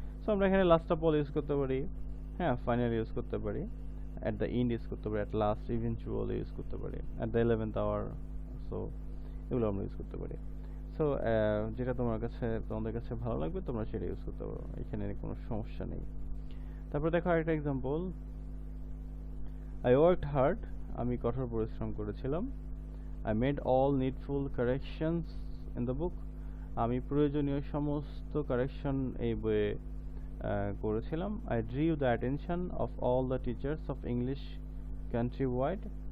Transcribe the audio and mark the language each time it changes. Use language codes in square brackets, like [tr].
[bn] So আমরা এখানে [en] last of all [bn] use করতে পারি, হ্যাঁ, ফাইনালি ইউজ করতে পারি, [en] at the end [bn] ইউজ করতে পারি, [en] at last, [bn] ইভেনচুয়ালি ইউজ করতে পারি, [en] At the 11th hour। [bn] So এগুলো আমরা ইউজ করতে পারি। সো যেটা তোমাদের কাছে ভালো লাগবে তোমরা সেটা ইউজ করতে পারো, এখানে কোনো সমস্যা নেই। তারপর দেখো আরেকটা এক্সাম্পল, [en] I worked hard. [bn] আমি কঠোর পরিশ্রম করেছিলাম। [en] I made all needful corrections in the book. [bn] আমি প্রয়োজনীয় সমস্ত কারেকশন এই বইয়ে করেছিলাম। [en] I drew the attention of all the teachers of English countrywide.